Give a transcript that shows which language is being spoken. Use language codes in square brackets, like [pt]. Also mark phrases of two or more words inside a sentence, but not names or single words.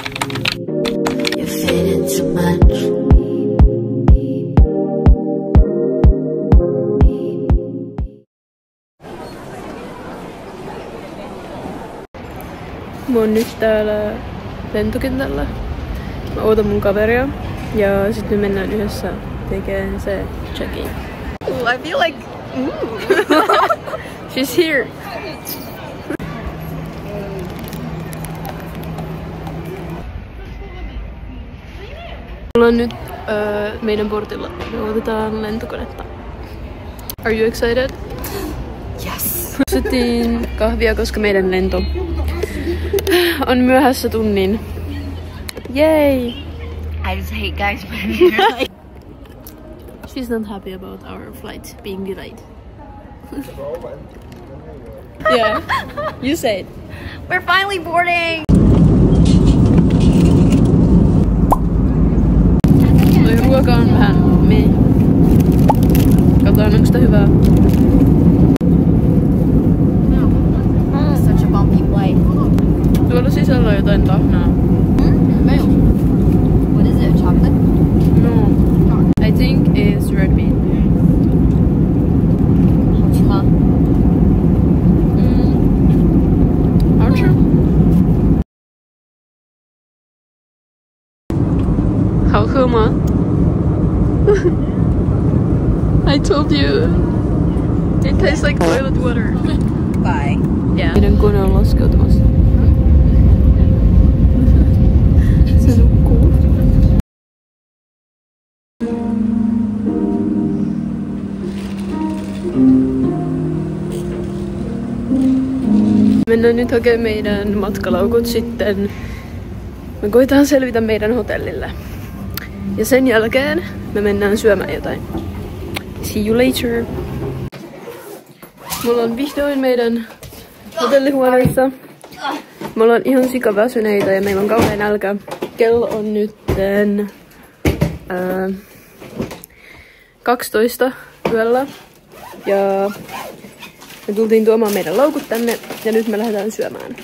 [en] You're fading too much. [fi] Mä oon nyt täällä lentokentällä. Mä ootan mun kaveria ja sit me mennään yhdessä tekemään se check-in. [en] Ooh, I feel like... She's here! [fi] Me ollaan nyt meidän portilla. Me odotetaan lentokonetta. [en] Are you excited? Yes! [fi] Ostettiin kahvia, koska meidän lento on myöhässä tunnin. Yay! [en] I just hate guys when you're like... She's not happy about our flight being delayed. Yeah, you say it. We're finally boarding! [fi] Toi ruoka on vähän meh. Katsotaan, onko sitä hyvää. [en] Such a bumpy flight. [fi] Tuolla sisällä on jotain tahnaa. [en] What is it? Chocolate? No. I think it's red bean. Aren't you? [vi] Hảo thơm à? [en] I told you. It tastes like toilet water. Bye. Yeah. [fi] Meidän kone on laskeutumassa. Se nukkuu. Mennään nyt hakemaan meidän matkalaukut sitten. Me koitetaan selvitä meidän hotellille. Ja sen jälkeen me mennään syömään jotain. [en] See you later. [fi] Me ollaan vihdoin meidän hotellihuoneessa. Me ollaan ihan sikaväsyneitä ja meillä on kauhean nälkä. Kello on nytten 12 yöllä. Ja me tultiin tuomaan meidän laukut tänne ja nyt me lähdetään syömään.